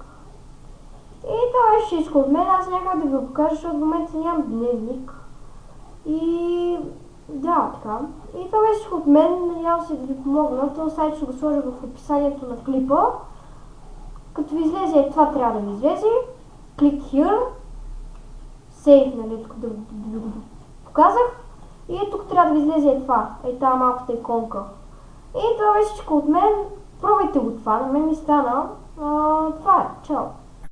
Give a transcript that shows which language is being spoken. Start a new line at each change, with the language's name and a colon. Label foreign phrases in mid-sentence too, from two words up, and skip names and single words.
Bulgarian: И това е всичко от мен. Аз някак да ви го покажа, защото в момента нямам дневник. И да, така. И това беше всичко от мен. Надявам се да ви помогна. Този сайт ще го сложа в описанието на клипа. Като ви излезе, това трябва да ви излезе.
English: Click here. Save,
Bulgarian: нали, тук да ви го показах. И тук трябва да ви излезе това. Тази малката иконка. И това беше всичко от мен. Пробвайте го това. На мен ми стана. Това е. Чао!